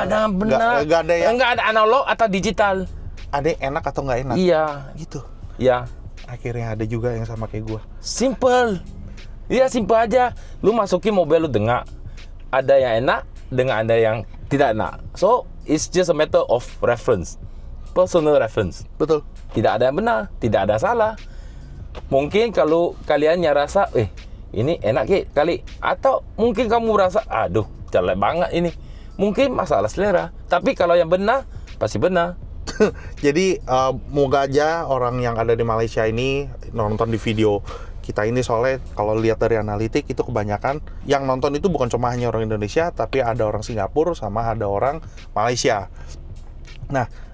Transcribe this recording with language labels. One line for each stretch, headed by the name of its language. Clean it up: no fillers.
Indonesian: salah. ada benar. Nggak ada yang Enggak ada analog atau digital. ada yang enak atau nggak enak. Iya. Gitu. Ya, Akhirnya ada juga yang sama kayak gua. simple. Iya, simple aja. Lu masukin mobil lu dengar. Ada yang enak dengan ada yang tidak enak.
English: So, it's just a matter of reference. Personal reference.
Indonesian: Betul. Tidak ada yang benar, tidak ada salah. Mungkin kalau kalian rasa, ini enak kali. Atau mungkin kamu rasa, aduh, jelek banget ini. Mungkin masalah selera. Tapi kalau yang benar, pasti benar. Jadi moga aja orang yang ada di Malaysia ini nonton di video kita ini, soalnya kalau lihat dari analitik itu kebanyakan yang nonton itu bukan cuma hanya orang Indonesia, tapi ada orang Singapura sama ada orang Malaysia. Nah,